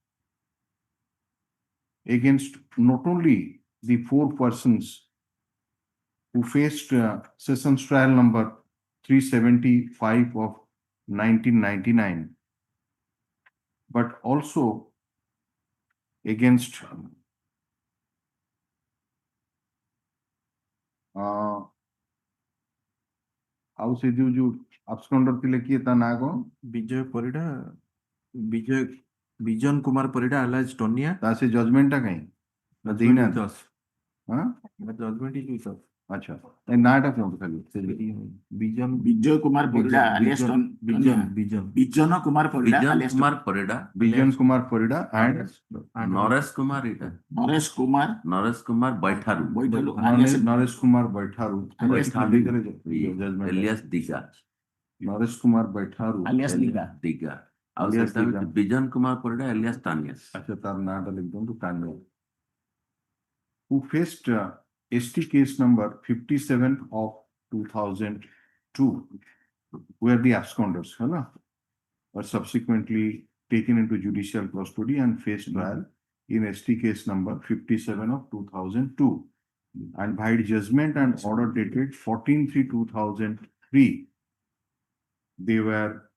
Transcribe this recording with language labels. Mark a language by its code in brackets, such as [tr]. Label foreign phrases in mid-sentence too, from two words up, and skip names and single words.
[en] against not only the 4 persons who faced sessions trial number 375 of 1999, but also against [or] ଆଉ ସେ ଯୋଉ absconder ଥିଲେ କିଏ ତା ନାଁ କଣ? [en] ବିଜୟ ପରିଡ଼ା ବିଜନ କୁମାର ପରିଡ଼ା ଆଲାଜ ଟୋନିଆ [or] ତା ସେ ଜଜମେଣ୍ଟଟା କାହିଁ ନା ଦେଇନାହାନ୍ତି? ହଁ [en] judgement is with [or] ଆଚ୍ଛା ଏ ନାଁଟା କୁହନ୍ତୁ ଖାଲି ବିଜନ [en] Vijay Kumar Porida alias ବିଜନ Vijana Kumar Porida Bijan alias Kumar Parida, ବିଜନ କୁମାର ପରିଡ଼ା and Naresh Kumar Ita, Naresh Kumar Naresh Kumar Baitharu, Boitalu alias ନରେଶ କୁମାର ବୈଠାରୁ alias Diga, ନରେଶ କୁମାର ବୈଠାରୁ alias Liga. Diga. ଆଉ Alias [or] ସେଟା [en] Diga. [or] ହଉଛି ବିଜନ କୁମାର ପରିଡ଼ା alias Tanya. ଆଚ୍ଛା ତାର ନାଁଟା ଲେଖିଦିଅନ୍ତୁ କାନ୍ୟ [en] who faced ST case number 57 of 2002 were the absconders were subsequently taken into judicial custody and faced trial in ST case number 57 of 2002 and by judgment and order dated 14/3/2003 they were